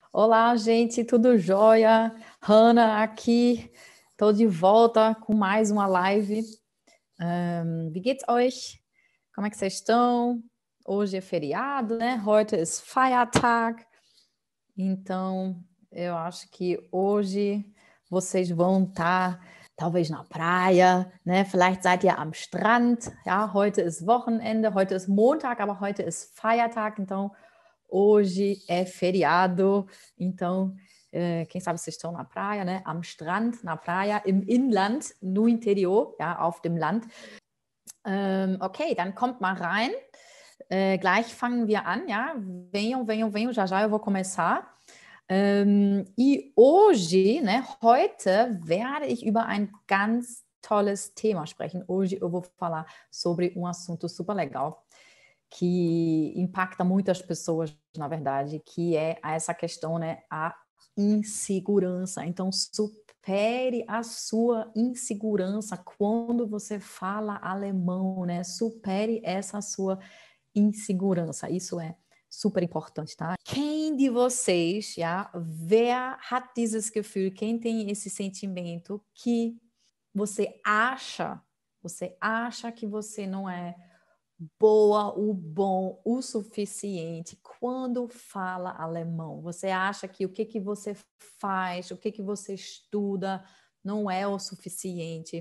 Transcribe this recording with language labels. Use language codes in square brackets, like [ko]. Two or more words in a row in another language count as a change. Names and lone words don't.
[pt] Olá, gente, tudo jóia? Hanna aqui, estou de volta com mais uma live. [de] Wie geht's euch? [pt] Como é que vocês estão? Hoje é feriado, né? [de] Heute ist Feiertag. [pt] Então, eu acho que hoje vocês vão estar talvez na praia, né? [de] Vielleicht seid ihr am Strand. Ja, heute ist Wochenende, heute ist Montag, aber heute ist Feiertag. [pt] Então, hoje é feriado. Então, quem sabe vocês estão na praia, né? [de] Am Strand, [pt] na praia, [de] im Inland, [pt] no interior, [de] ja, auf dem Land. Ok, dann kommt mal rein. Gleich fangen wir an, ja? [pt] Venham, já já eu vou começar. E hoje, né, [de] heute werde ich über ein ganz tolles Thema sprechen. [pt] Hoje eu vou falar sobre um assunto super legal que impacta muitas pessoas, na verdade, que é essa questão, né, a insegurança. Então, supere a sua insegurança quando você fala alemão, né? Supere essa sua insegurança. Isso é super importante, tá? Quem de vocês, [de] ja, wer hat dieses Gefühl, [pt] quem tem esse sentimento que você acha que você não é boa, o bom, o suficiente quando fala alemão? Você acha que o que você faz, o que você estuda não é o suficiente?